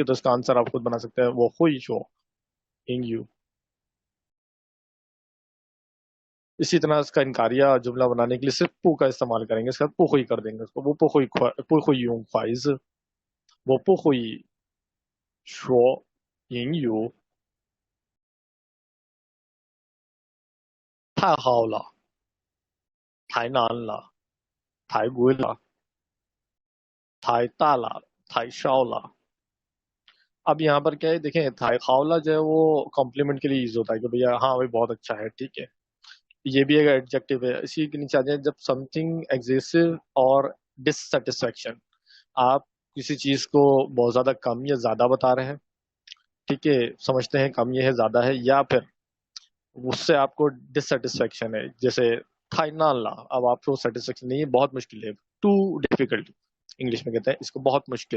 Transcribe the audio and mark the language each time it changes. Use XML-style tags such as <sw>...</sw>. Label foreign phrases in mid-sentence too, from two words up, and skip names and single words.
<ur>تو اس کا آنسر آپ خود بنا سکتے ہیں,</ur> <zh>我会说英语.</zh> <ur>اسی طرح اس کا انکاریہ جملہ بنانے کے لیے صرف پو کا استعمال کریں گے، اس کا</ur> <zh>不会</zh> <ur>کر دیں گے اس کو.</ur> <zh>我不会用筷子，我不会说英语太好了，太难了，太贵了，太大了，太少了।</zh> <ur>اب یہاں پر کیا ہے دیکھیں,</ur> <zh>太好了</zh> <ur>جو ہے وہ کمپلیمنٹ کے لیے یوز ہوتا ہے کہ بھیا ہاں بھائی بہت اچھا ہے، ٹھیک ہے. یہ بھی ایک ایڈجیکٹو ہے. اسی کے نیچے آ جائے جب</ur> <en>something excessive</en> <ur>اور ڈسسیٹسفیکشن، آپ کسی چیز کو بہت زیادہ کم یا زیادہ بتا رہے ہیں، ٹھیک ہے، سمجھتے ہیں کم یہ ہے زیادہ ہے، یا پھر اس سے آپ کو ڈسسیٹسفیکشن ہے، جیسے थाइनाला، اب آپ کو سیٹسفیکشن نہیں ہے، بہت مشکل ہے,</ur> <en>too difficult</en> <ur>انگلش میں کہتے ہیں اس کو، بہت مشکل.</ur>